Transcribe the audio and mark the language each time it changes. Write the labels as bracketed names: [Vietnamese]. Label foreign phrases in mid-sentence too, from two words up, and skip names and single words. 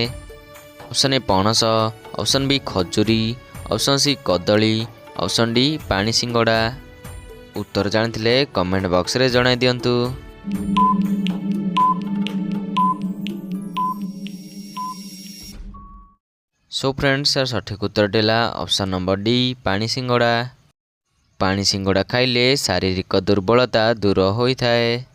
[Odia] ଅପସନ୍ ଏ ପଣସ, ଅପସନ୍ ବି ଖଜୁରୀ, ଅପସନ୍ ସି କଦଳୀ, ଅପସନ୍ ଡି ପାଣି ସିଙ୍ଗଡ଼ା। ଉତ୍ତର ଜାଣିଥିଲେ କମେଣ୍ଟ ବକ୍ସରେ ଜଣାଇ ଦିଅନ୍ତୁ। [English] So friends [Odia] ଯାର ସଠିକ ଉତ୍ତରଟି ହେଲା [English] option number D [Odia] ପାଣି ସିଙ୍ଗଡ଼ା। ପାଣି ସିଙ୍ଗଡ଼ା ଖାଇଲେ ଶାରୀରିକ ଦୁର୍ବଳତା ଦୂର ହୋଇଥାଏ।